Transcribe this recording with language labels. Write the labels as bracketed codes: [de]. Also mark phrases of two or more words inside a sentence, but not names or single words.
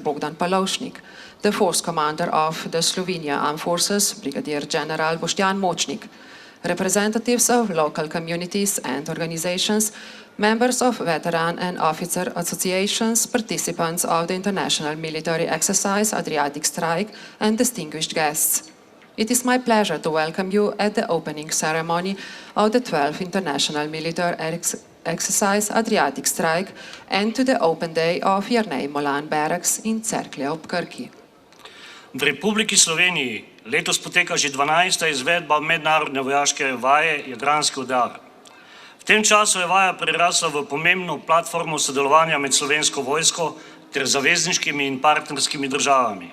[en] Bogdan Polovšnik, the Force Commander of the Slovenia Armed Forces, Brigadier General Boštjan Močnik, representatives of local communities and organizations, members of veteran and officer associations, participants of the International Military Exercise Adriatic Strike, and distinguished guests. It is my pleasure to welcome you at the opening ceremony of the 12th International Military Exercise Adriatic Strike and to the open day of Jernej Molan Barracks in Cerklje ob Krki. [sl] V Republiki Sloveniji letos poteka že 12. izvedba mednarodne vojaške vaje Jadranski udar. V tem času je vaja prerasla v pomembno platformo sodelovanja med Slovensko vojsko ter zavezniškimi in partnerskimi državami.